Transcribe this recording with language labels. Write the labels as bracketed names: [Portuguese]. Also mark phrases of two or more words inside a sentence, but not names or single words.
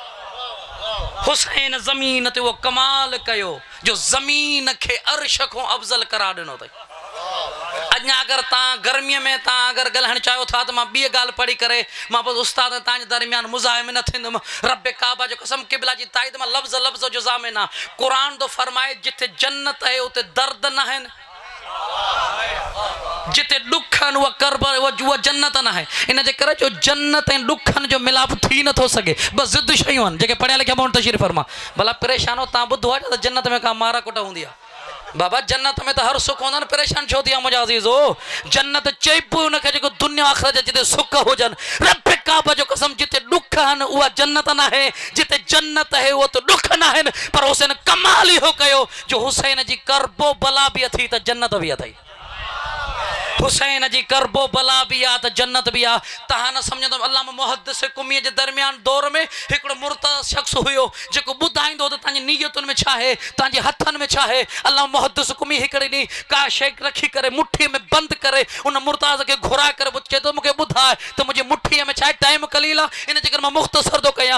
[Sindhi] हुसैन ज़मीन ते वो कमाल कयो जो ज़मीन खे अर्श खां अफ़ज़ल करार ॾिनो अथई अञा अगरि तव्हां गर्मीअ में तव्हां अगरि ॻाल्हाइणु चाहियो था त मां ॿी ॻाल्हि पढ़ी करे मां पोइ उस्ताद तव्हांजे दरमियान मुज़ाहिम न थींदुमि रब काबा जो कसम क़िबला जी ताईद मां लफ़्ज़ लफ़्ज़ जो ज़ामिन आहे क़ुरान थो फरमाए जिथे जन्नत आहे उते दर्द न आहिनि जिते ॾुख आहिनि उहा करबल उहा जन्नत न आहे इन जे करे जो जन्नत ऐं ॾुखनि जो मिलाप थी नथो सघे बसि ज़िद शयूं आहिनि जेके पढ़ियल लिखियल माण्हू तशरीफ़ फरमा भला परेशान हो तव्हां ॿुधो आहे त जन्नत में का मारा कुट हूंदी आहे बाबा जन्नत में त हर सुख हूंदा आहिनि परेशान छो थी आहे मुंहिंजा अज़ीज़ो जन्नत चइबो हुनखे जेको दुनिया आख़िरत जे जिते सुख हुजनि रब काबा जो कसम जिते ॾुख आहिनि उहा जन्नत न आहे जिते जन्नत आहे उहो त ॾुख न आहिनि पर हुसैन कमाल इहो कयो जो हुसैन जी करबो बला बि अथई त जन्नत बि अथई हुसैन जी करबो बला भी आ तो जन्नत भी आ। तहां न समझंदो अल्लाह मुहद्दिस कुमी जे दरमियान दौर में हिकिड़ो मुर्तद शख्स हुयो जेको ॿुधाईंदो त तव्हांजी नीयतुनि में छा आहे, तव्हांजे हथनि में छा आहे। अल्लाह मुहद्दिस कुमी हिकिड़े ॾींहुं का शइ रखी करे मुठीअ में बंदि करे उन मुर्ताज़ खे घुराए करे चए थो मूंखे ॿुधाए त मुंहिंजी मुठीअ में छा आहे, टाइम कलील आहे, इन जे करे मां मुख़्तसर थो कयां।